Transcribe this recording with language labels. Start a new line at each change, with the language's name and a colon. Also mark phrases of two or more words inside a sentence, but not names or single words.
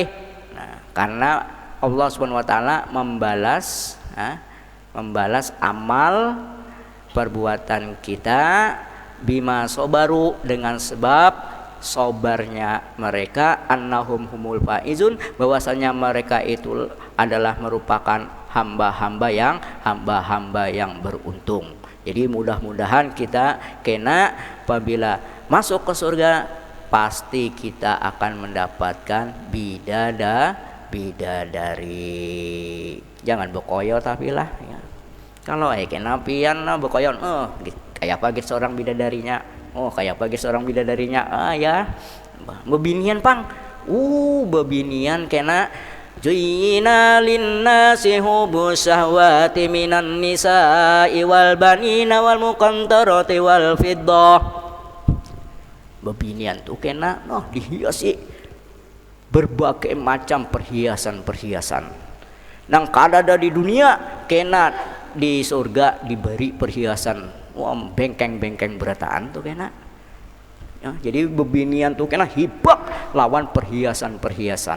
Banjar: Nah, karena Allah
Arabic: سبحانه وتعالى
Banjar: membalas amal perbuatan kita
Arabic: بما صبروا,
Banjar: dengan sebab sobarnya mereka,
Arabic: أنهم هم الفائزون,
Banjar: bahwasanya mereka itu adalah merupakan hamba-hamba yang beruntung. Jadi mudah-mudahan kita kena apabila masuk ke surga pasti kita akan mendapatkan bidadari. Jangan bekoyo tapi lah ya. Kalau kena pian bekoyon kayak apa gitu seorang bidadarinya. Kayak apa gitu seorang bidadarinya. Ya. Bebinian pang. Bebinian kena
Arabic: زين للناس حب الشهوات من النساء والبنين والمقنطرة والفضة.
Banjar: Bebinian tuh kena dihiasi berbagai macam perhiasan-perhiasan. Nang kadada di dunia kena di surga diberi perhiasan bengkeng-bengkeng berataan tuh kena ya, jadi bebinian tuh kena hibak lawan perhiasan-perhiasan.